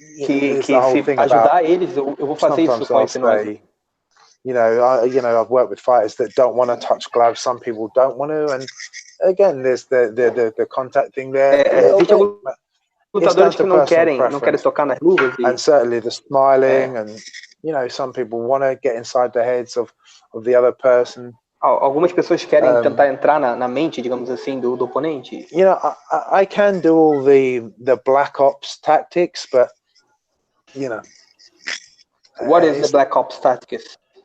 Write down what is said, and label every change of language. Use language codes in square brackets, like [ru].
[pt] que se ajudar eles, eu vou fazer isso com a hipnose. [en] I've worked with fighters that don't want to touch gloves. Some people don't want to, and again, there's the contact thing there. [pt] Lutadores que não querem tocar nas luvas. [en] And certainly the smiling, and some people want to get inside the heads of the other person. [pt] Algumas pessoas querem tentar entrar na mente, digamos assim, do oponente. [en] I can do all the black ops tactics, but you know. What is the Black Ops tactics?